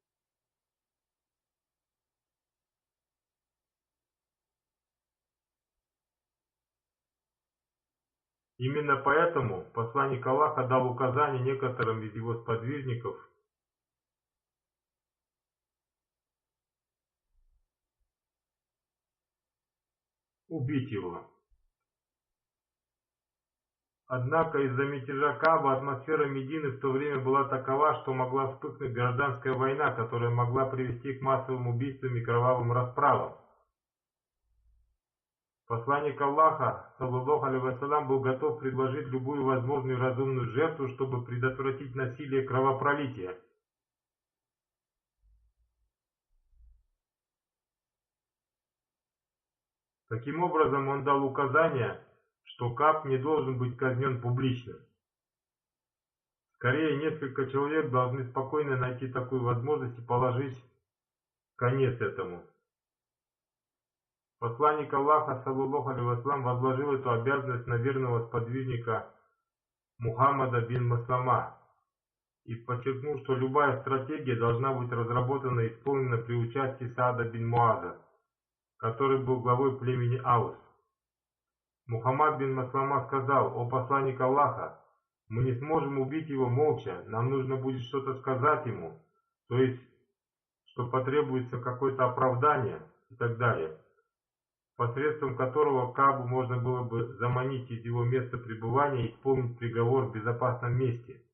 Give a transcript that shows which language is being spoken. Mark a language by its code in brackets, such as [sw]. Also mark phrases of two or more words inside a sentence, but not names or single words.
[ru] Именно поэтому посланник Аллаха дал указание некоторым из его сподвижников убить его. Однако из-за мятежа Кааба атмосфера Медины в то время была такова, что могла вспыхнуть гражданская война, которая могла привести к массовым убийствам и кровавым расправам. Посланник Аллаха, [ar] صلى الله عليه وسلم, [ru] был готов предложить любую возможную разумную жертву, чтобы предотвратить насилие и кровопролитие. Таким образом, он дал указание, что Кааб не должен быть казнен публично. Скорее, несколько человек должны спокойно найти такую возможность и положить конец этому. Посланник Аллаха, [ar] صلى الله عليه وسلم, [ru] возложил эту обязанность на верного сподвижника Мухаммада бин Маслама и подчеркнул, что любая стратегия должна быть разработана и исполнена при участии Саада бин Муаза, который был главой племени Аус. Мухаммад бин Маслама сказал: «О посланник Аллаха, мы не сможем убить его молча, нам нужно будет что-то сказать ему, то есть, что потребуется какое-то оправдание и так далее, посредством которого Каабу можно было бы заманить из его места пребывания и исполнить приговор в безопасном месте».